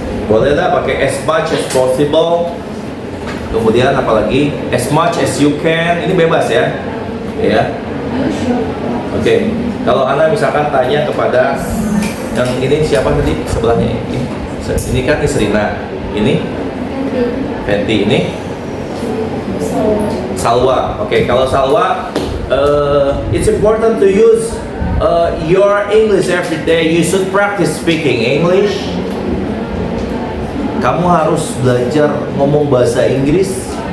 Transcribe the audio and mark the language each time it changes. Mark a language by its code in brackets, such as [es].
[id] Boleh lah pakai [en] as much as possible. [id] Kemudian apalagi [en] as much as you can. [id] Ini bebas ya. Ya. Oke. Kalau Anda misalkan tanya kepada yang ini siapa tadi sebelahnya ini? Ini kan Isrina. Ini Fenty, ini Salwa. Oke, kalau [en] Salwa, it's important to use your English every day. You should practice speaking English. [id] Kamu harus belajar ngomong bahasa Inggris.